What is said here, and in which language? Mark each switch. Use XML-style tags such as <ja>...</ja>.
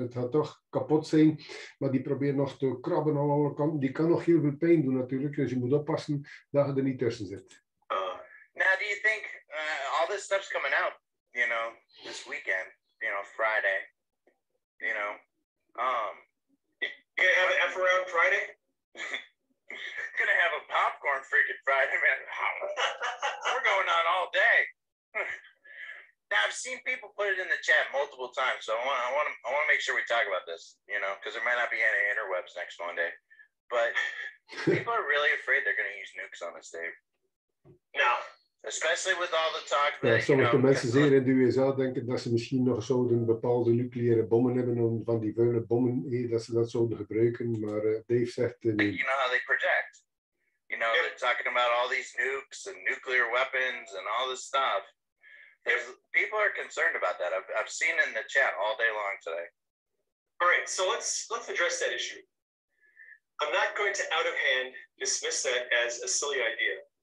<nl>Het gaat toch kapot zijn, maar die probeert nog te krabben aan alle kanten. Die kan nog heel veel pijn doen natuurlijk, dus je moet oppassen dat je er niet tussen zit.</nl> <en>Now, do you think all this stuff's coming out, this weekend, Friday, You gonna have an F around Friday? Gonna have a popcorn freaking Friday, man. We're going on all day. Now, I've seen people put it in the chat multiple times, so I want to make sure we talk about this, because there might not be any interwebs next Monday. But people are really afraid they're going to use nukes on us, Dave. No. Especially with all the talk that,</en> <nl>sommige mensen zeer in de USA denken dat ze misschien nog zouden bepaalde nucleaire bommen hebben, om van die vuile bommen, dat ze dat zouden gebruiken, maar Dave zegt nee.</nl> <en>You know how they project. They're talking about all these nukes and nuclear weapons and all this stuff. People are concerned about that. I've seen in the chat all day long today. All right, so let's address that issue. I'm not going to out of hand dismiss that as a silly idea.</en>